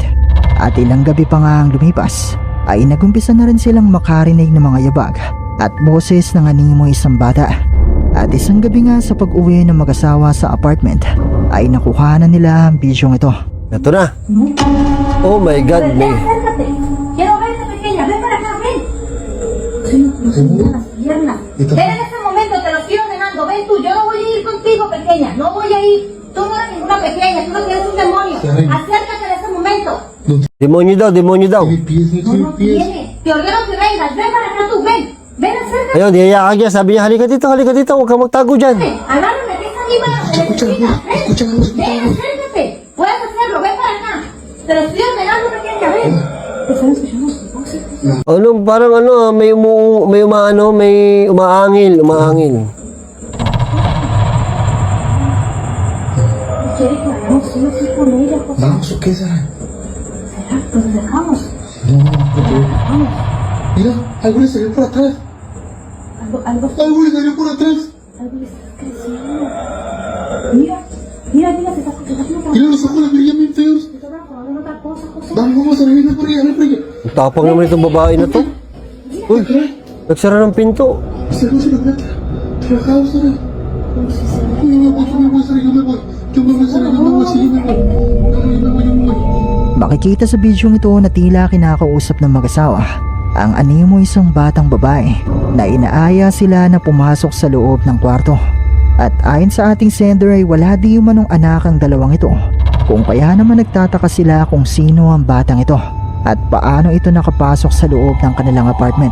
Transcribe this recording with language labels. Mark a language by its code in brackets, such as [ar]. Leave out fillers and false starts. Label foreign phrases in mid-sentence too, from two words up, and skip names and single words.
[tl] At ilang gabi pa nga ang lumipas ay nagumpisa na rin silang makarinig ng mga yabag at boses ng animoy isang bata. At isang gabi nga sa pag-uwi ng mag-asawa sa apartment ay nakuha na nila ang bidyong ito. Ito na. [en] Oh my God. May... [es] Acércate. Quiero verte pequeña. Ven para acá, ven. No se muevan las piernas. Ven en este momento, te lo estoy ordenando. Ven tú, yo no voy a ir contigo, pequeña. No voy a ir. Tú no eres ninguna pequeña. Tú no eres un demonio. Acércate en este momento. [tl] Demonyo daw, demonyo daw. [es] No, no tiene. Te ordeno que vengas. Ven para acá tú, ven. Ven, acércate. [tl] Ayun, niyaya ka niya. Sabi niya, halika dito, halika dito. Huwag kang magtago dyan. [es] Agárrame, ves a mí para la esquina. Ven, acércate. Puedes hacerlo. Ven para acá. Te lo estoy ordenando, pequeña. Ven. ¿Te están escuchando sus voces? [tl] Ano, parang ano, may umaangil. [es] Quiere que hagamos sí o sí con ella, José. Vamos, ¿o qué será? ¿Será? Pues lo dejamos. No, porque... Mira, algo le salió por atrás. Algo Algo le salió por atrás. le está creciendo. Mira, se está haciendo Mira, los ojos le brillan bien feos. Se está transformando en otra cosa, José. Vamos a ver, ven por allá, ven por allá. [tl] Ang tapang naman itong babae na to. Uy, nagsara ng pinto. [es] Esta cosa se lo trata. Trabajados, ¿sabes? Yo me voy, yo me voy, yo me voy. Yo me voy, sí, yo me voy. Yo me voy. [tl] Makikita sa bidyong ito na tila kinakausap ng mag-asawa ang animo isang batang babae na inaaya sila na pumasok sa loob ng kwarto. At ayon sa ating sender ay wala di umanong anak ang dalawang ito. Kung kaya naman nagtataka sila kung sino ang batang ito at paano ito nakapasok sa loob ng kanilang apartment.